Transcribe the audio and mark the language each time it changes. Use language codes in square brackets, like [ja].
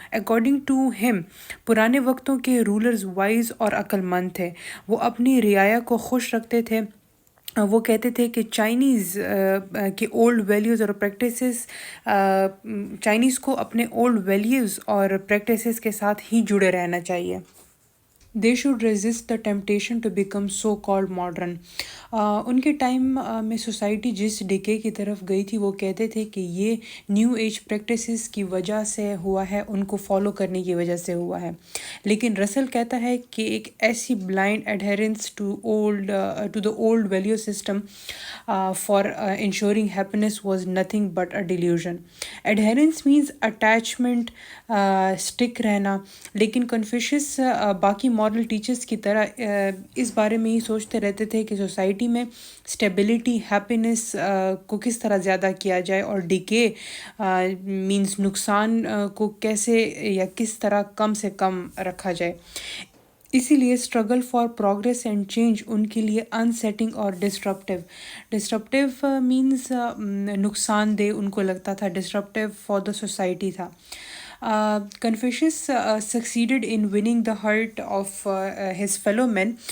[en] according to [ur] ہم پرانے وقتوں کے رولرز وائز اور عقل مند تھے. وہ اپنی رعایا کو خوش رکھتے تھے. وہ کہتے تھے کہ چائنیز کے اولڈ ویلیوز اور پریکٹسز چائنیز کو اپنے اولڈ ویلیوز اور پریکٹسز کے ساتھ ہی جڑے رہنا چاہیے. [en] They should resist the temptation to become so called modern. [ur] ان کے ٹائم میں سوسائٹی جس ڈکے کی طرف گئی تھی وہ کہتے تھے کہ یہ نیو ایج پریکٹسز کی وجہ سے ہوا ہے، ان کو فالو کرنے کی وجہ سے ہوا ہے. لیکن رسل کہتا ہے کہ ایک ایسی [en] Blind adherence to the old value system for ensuring happiness was nothing but a delusion. Adherence means attachment, stick رہنا. [ur] لیکن کنفیوشس باقی مورل ٹیچرس کی طرح اس بارے میں ہی سوچتے رہتے تھے کہ سوسائٹی میں اسٹیبلٹی ہیپینس کو کس طرح زیادہ کیا جائے اور ڈکے مینس نقصان کو کیسے یا کس طرح کم سے کم رکھا جائے. اسی لیے [en] struggle for progress and change [ur] in کے لیے انسیٹنگ اور ڈسٹرپٹیو مینس نقصان دہ ان کو لگتا تھا، [en] disruptive for the society [ur] تھا. [en] Confucius succeeded in winning the heart of his fellow men.